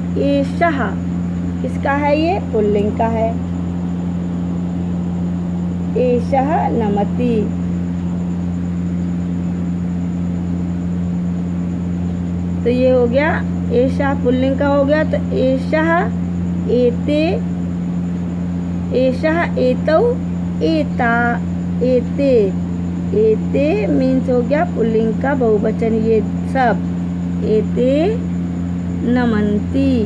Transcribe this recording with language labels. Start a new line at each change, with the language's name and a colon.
Hindi: एषः किसका है, ये पुल्लिंग का है।
Sanskrit: एषः नमति।
Hindi: तो ये हो गया, एषः पुल्लिंग का हो गया।
Sanskrit: तो एषः एते, एषः एतौ, एता एते।
Hindi: एते मीन्स हो गया पुल्लिंग का बहुवचन, ये सब।
Sanskrit: एते नमन्ति।